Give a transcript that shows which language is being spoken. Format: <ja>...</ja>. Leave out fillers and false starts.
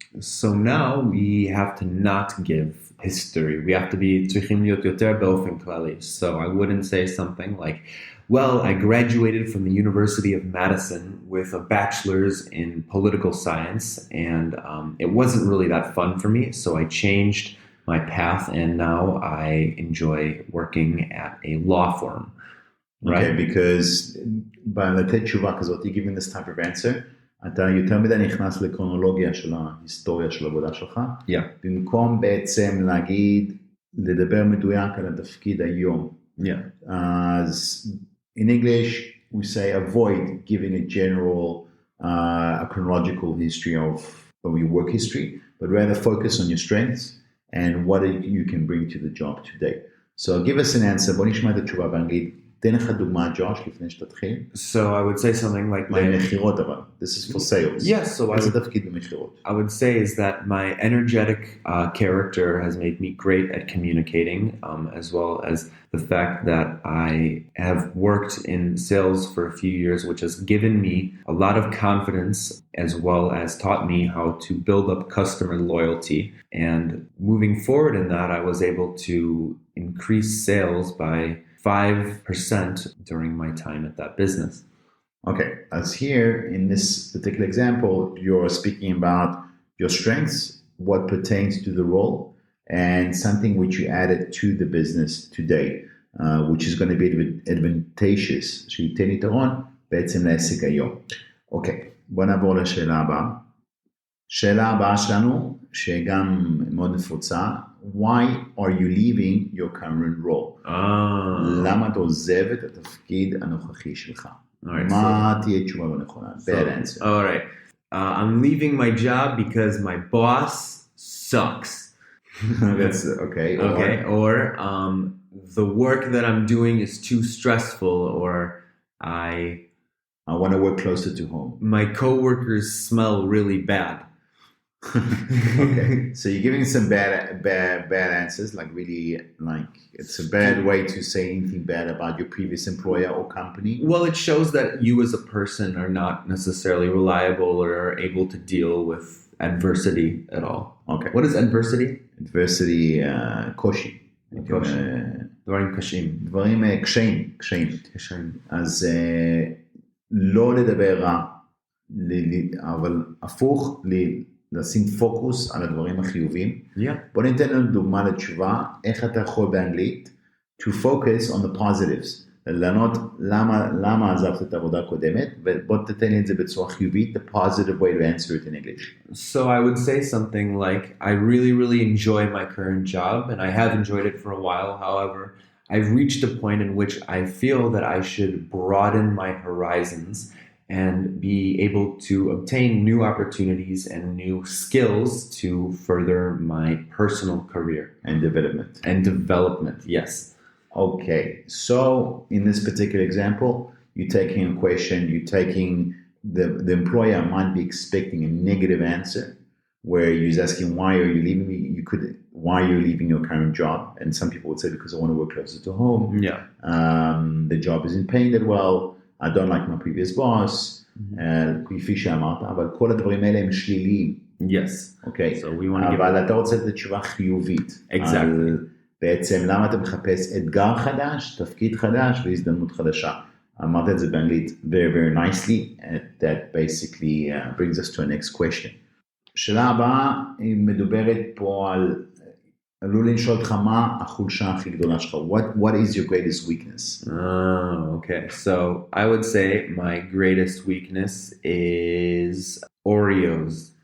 <en>So now we have to not give history. We have to be</en> <he>צריכים להיות יותר באופן כללי.</he> <en>So I wouldn't say something like, well, I graduated from the University of Madison with a bachelor's in political science, and it wasn't really that fun for me, so I changed my path, and now I enjoy working at a law firm. Right? Okay, because by</en> <he>לתת תשובה כזאת,</he> <en>giving this type of answer,</en> <he>אתה יותר מדי נכנס לקרונולוגיה של ההיסטוריה של העבודה שלך, במקום בעצם לדבר מדויק על התפקיד היום.</he> <en>אז in English, we say avoid giving a general, a chronological history of your work history, but rather focus on your strengths and what you can bring to the job today. So give us an answer.</en> <he>בוא נשמע את התשובה באנגלית. תן לך דוגמה, ג'וש, לפני שתתחיל.</he> <en>So I would say something like my...</en> <he>במחירות אבל.</he> <en>This is for sales. Yes, so</en> <he>איזה תפקיד במחירות?</he> <en>I would say is that my energetic character has made me great at communicating, as well as the fact that I have worked in sales for a few years, which has given me a lot of confidence, as well as taught me how to build up customer loyalty. And moving forward in that, I was able to increase sales by 5% during my time at that business. Okay, as here in this particular example, you're speaking about your strengths, what pertains to the role, and something which you added to the business today, which is going to be advantageous.</en> <he>שייתן יתרון בעצם לעסק היום. אוקיי, בוא נעבור לשאלה הבאה. שאלה הבאה שלנו, שגם מאוד נפוצה,</he> <en>why are you leaving your current role?</en> <he>למה אתה עוזב את התפקיד הנוכחי שלך? מה תהיה תשובה לא נכונה?</he> <en>Bad answer. All right. I'm leaving my job because my boss sucks. That's okay. Or the work that I'm doing is too stressful, or I I want to work closer to home. My coworkers smell really bad. Okay, so you're giving some bad answers, like really, like it's a bad way to say anything bad about your previous employer or company. Well, it shows that you as a person are not necessarily reliable or are able to deal with adversity at all. Okay. What is adversity? Adversity,</en> <he>קושי. דברים קשים. דברים קשיים. אז לא לדבר רע, אבל הפוך, לשים פוקוס על הדברים החיובים. בוא ניתן לנו דוגמה לתשובה, איך אתה יכול באנגלית</he> <en>to focus on the positives,</en> <he>לענות למה עזבת את העבודה הקודמת, ובוא תתן לי את זה בצורה חיובית,</he> <en>the positive way to answer it in English. So I would say something like, I really enjoy my current job, and I have enjoyed it for a while. However, I've reached a point in which I feel that I should broaden my horizons and be able to obtain new opportunities and new skills to further my personal career. And development. And development, yes. Okay, so in this particular example, you're taking a question, you're taking the employer might be expecting a negative answer where he's asking, why are you leaving me? Why are you leaving your current job? And some people would say, because I want to work closer to home. Yeah. The job isn't paying that well. I don't like my previous boss.</en> <he>כפי שאמרת, אבל כל הדברים האלה הם שליליים.</he> <en>Yes. Okay. So we want to give...</en> <he>אבל אתה רוצה לתת תשובה חיובית.</he> <en>Exactly.</en> <he>בעצם למה אתה מחפש אתגר חדש, תפקיד חדש והזדמנות חדשה. אמרת את זה באנגלית</he> <en>very nicely. That basically brings us to a next question.</en> <he>שאלה הבאה היא מדוברת פה על... עלו לי לשאול אותך מה החולשה הכי גדולה שלך.</he> <en>What is your greatest weakness? Oh, okay. So I would say my greatest weakness is Oreos.</en>